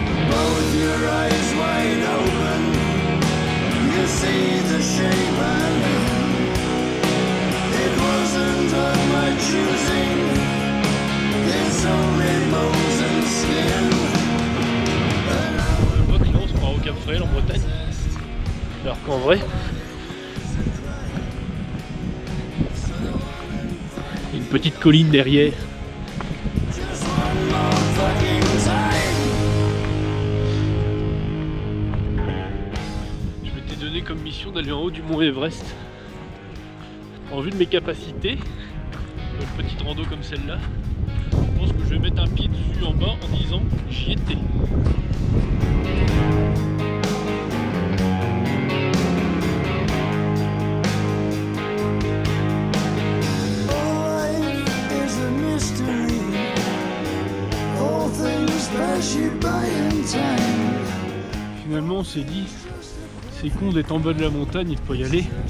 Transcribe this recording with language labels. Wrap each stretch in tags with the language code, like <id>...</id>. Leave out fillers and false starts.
<en>Both your eyes wide open, you see the shape I'm in. It wasn't of my choosing, it's only bones and skin.</en> <fr>On voit que là on se croit au Cap Fréhel en Bretagne. Alors qu'en vrai, il y a une petite colline derrière.</fr> <en>Just one more fucking time.</en> <fr>Je m'étais donné comme mission d'aller en haut du mont Everest. En vue de mes capacités, une petite rando comme celle-là, je pense que je vais mettre un pied dessus en bas en disant j'y étais.</fr> <en>All life is a mystery. All things pass you by in time.</en> <fr>Finalement on s'est dit, c'est con d'être en bas de la montagne et de pas y aller.</fr>